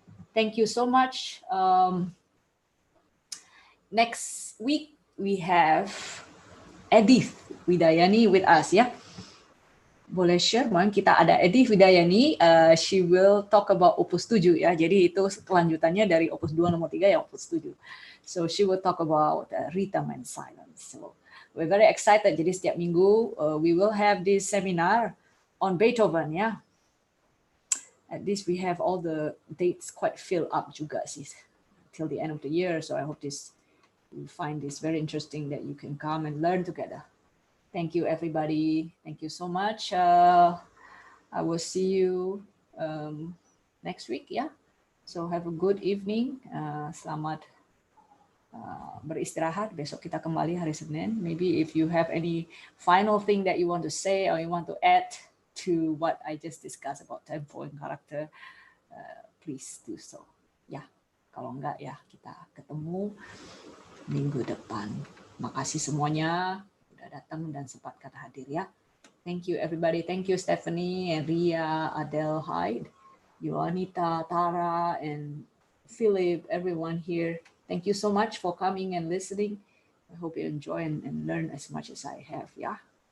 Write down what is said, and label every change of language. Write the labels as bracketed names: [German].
[English] Thank you so much. Next week we have Edith Widayani with us ya. [Indonesian] Boleh share, Bang? Kita ada [English] Edith Widayani, she will talk about Opus 7 ya. [Indonesian] Jadi itu kelanjutannya dari Opus 2 nomor 3 yang Opus 7. [English] So she will talk about rhythm and silence. So we're very excited. [Indonesian] Jadi setiap minggu [English] we will have this seminar on Beethoven ya. At least we have all the dates quite filled up [Indonesian] juga sih [English] till the end of the year. So I hope you find this very interesting that you can come and learn together. Thank you, everybody. Thank you so much. I will see you next week, yeah. So have a good evening. [Indonesian] Selamat beristirahat. Besok kita kembali hari Senin. [English] Maybe if you have any final thing that you want to say or you want to add to what I just discussed about tempo and character, please do so. [Indonesian] Ya, kalau enggak ya kita ketemu minggu depan. Makasih semuanya udah datang dan sempat kata hadir ya. [English] Thank you everybody. Thank you Stephanie and Ria, Adele, Hyde, Yoanita, Tara, and Philip, everyone here. Thank you so much for coming and listening. I hope you enjoy and learn as much as I have ya.